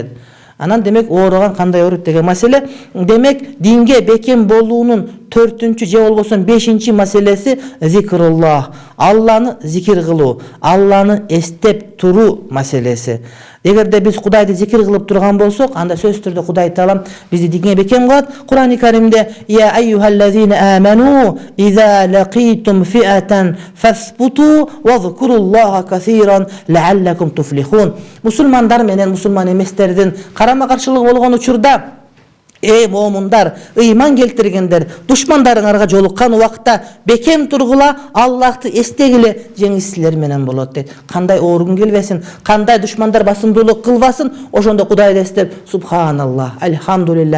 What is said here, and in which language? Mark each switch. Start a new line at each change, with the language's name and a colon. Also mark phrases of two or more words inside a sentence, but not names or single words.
Kyrgyz: Анан демек ооруган кандай ооруйт деген маселе. Демек динге бекем болуунун 4-чү же болбосо 5-чи маселеси зикруллах. Алланы зикир кылуу, Алланы эстеп туруу маселеси. Эгерде биз Кудайды зикир кылып турган болсок, анда сөзсүз түрдө Кудай Таалам бизди динге бекем кылат. Кур'ан-ы Каримде
Arabic: يا أيها الذين آمنوا إذا لقيتم فئة فاثبتوا واذكروا الله كثيرا لعلكم تفلحون.
Kyrgyz: Мусулмандар менен мусулман эместердин карама каршылык болгон учурда, эй момундар, ыйман келтиргендер, душмандарыңарга жолуккан убакта бекем тургула, Аллахты эстегиле, жеңиш силер менен болот дейт. Кандай ооругун келбесин, кандай душмандар басымдуулук кылбасын, ошондо Кудайды эстеп, субханаллах, альхамдулилlah.